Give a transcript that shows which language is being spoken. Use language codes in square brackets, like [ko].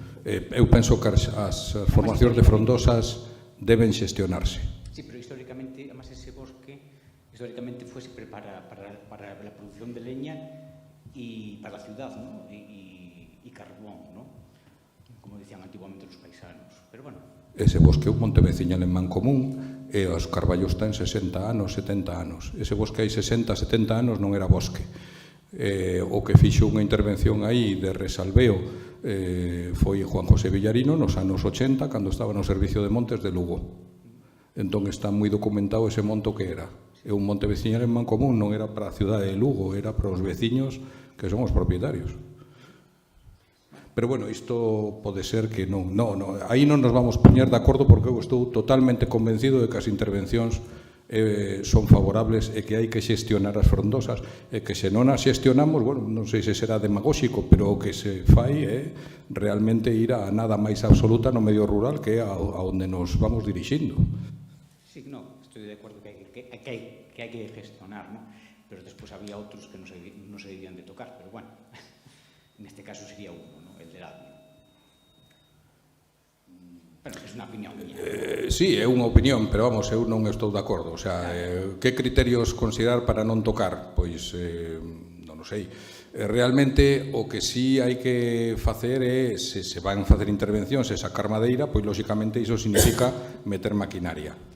[gl] Eu penso que as formacións de frondosas deben xestionarse. [es] Sí, pero históricamente, además ese bosque, fue siempre para la producción de leña y para la ciudad, ¿no? Y carbón, ¿no? Como decían antiguamente los paisanos. Pero bueno. [gl] Ese bosque é un monte veciñal en Mancomún, e os carballos ten 60 anos, 70 anos. Ese bosque hai 60, 70 anos non era bosque. O que fixo unha intervención aí de resalveo foi Juan José Villarino nos anos 80, cando estaba no Servicio de Montes de Lugo. Entón está moi documentado ese monte que era. É un monte veciñal en Mancomún, non era para a cidade de Lugo, era para os veciños que son os propietarios. Pero, bueno, isto pode ser que non. Aí non nos vamos poñer de acordo porque eu estou totalmente convencido de que as intervencións son favorables e que hai que xestionar as frondosas e que se non as xestionamos, bueno, non sei se será demagóxico, pero o que se fai é realmente ir a nada máis absoluta no medio rural que é a onde nos vamos dirixindo. [es] Sí, no, estoy de acuerdo que [gl] hai [es] que gestionar, ¿no? [gl] Pero despois había outros que non se debían de tocar, pero bueno, [es] en este caso sería uno, [gl] ¿no? [es] El del ADME. [gl] Bueno, é unha opinión mía. Sí, é unha opinión, pero vamos, eu non estou de acordo. O sea, que criterios considerar para non tocar? Pois, non o sei. Realmente, o que sí hai que facer é, se van facer intervencións e sacar madeira, pois, lóxicamente, iso significa meter maquinaria.